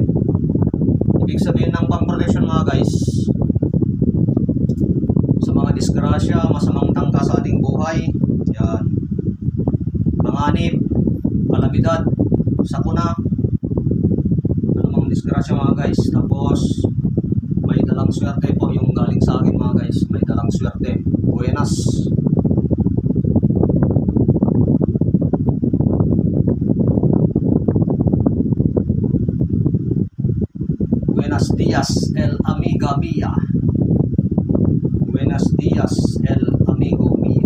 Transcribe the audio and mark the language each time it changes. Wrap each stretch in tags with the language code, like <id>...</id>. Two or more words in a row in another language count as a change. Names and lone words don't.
<tl>Ibig sabihin ng pang protection mga guys, sa mga disgrasya, masamang tangka sa ating buhay, yan, panganib, kalamidad, sakuna, anumang disgrasya mga guys. Tapos may dalang swerte po yung galing sa akin mga guys, may dalang swerte.</tl> <es>Buenas. Buenos días, el amiga mía. Buenos días, el amigo mio.</es>